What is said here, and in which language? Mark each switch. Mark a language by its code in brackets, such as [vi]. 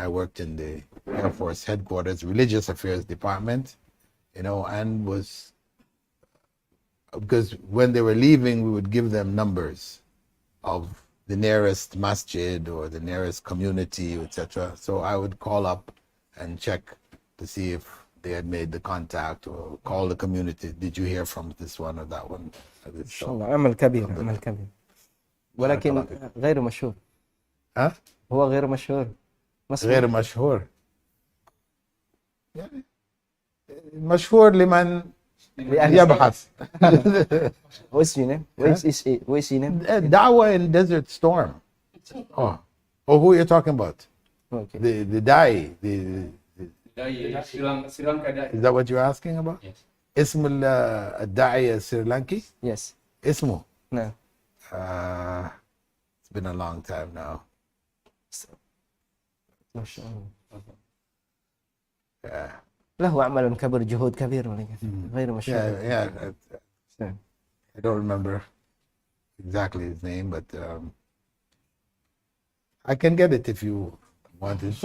[en] I worked in the Air Force headquarters, religious affairs department, and was, because when they were leaving, we would give them numbers of the nearest masjid or the nearest community, etc. So I would call up and check to see if they had made the contact, or call the community. Did you hear from this one or that one? [ar] ما شاء الله عمل كبير عمل كبير ولكن غير مشهور ها؟ هو غير مشهور غير مشهور يعني مشهور لمن يبحث. [en] What's your name? What's your name? Dawah in Desert Storm. Oh, who are you talking about? Okay. The Dai. The Sri Lanka Da'i. Is that what you're asking about? Yes. [ar] اسم الداعية السريلانكي؟ [en] Yes. [ar] اسمه؟ [en] No. It's been a long time now. [ar] ما شاء الله. [en] Yeah. [ar] له عمل كبير جهود كبير ولكن غير مشهور. [en] Yeah. I don't remember exactly his name, but I can get it if you want it.